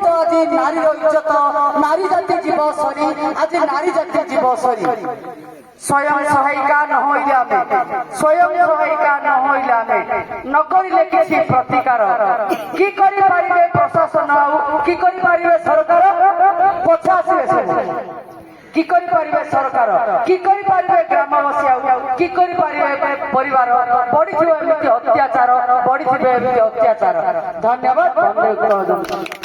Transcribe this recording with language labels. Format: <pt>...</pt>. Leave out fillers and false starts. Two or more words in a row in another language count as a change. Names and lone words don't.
<or>ଆଜି ନାରୀର ଇଜ୍ଜତ, ନାରୀ ଜାତି ଯିବ ସରି, ଆଜି ନାରୀ ଜାତି ଯିବ ସରି। ସ୍ୱୟଂ ସହାୟିକା ନ ହୋଇଲେ ଆମେ, ସ୍ୱୟଂ ସହାୟିକା ନ ହୋଇଲେ ଆମେ, ନ କରିଲେ କିଛି ପ୍ରତିକାର କି କରିପାରିବେ ପ୍ରଶାସନ, ଆଉ କି କରିପାରିବେ ସରକାର? ପଛେ ଆସିବେ ସବୁ। କି କରି ପାରିବେ ସରକାର କି କରି ପାରିବେ ଗ୍ରାମବାସୀ କି କରି ପାରିବେ ପରିବାର ବଢ଼ିଥିବେ ଏମିତି ଅତ୍ୟାଚାର ବଢ଼ିଥିବେ ଏମିତି ଅତ୍ୟାଚାର ଧନ୍ୟବାଦ ବନ୍ଦେ ଉତ୍କଳ ଜନତା</or>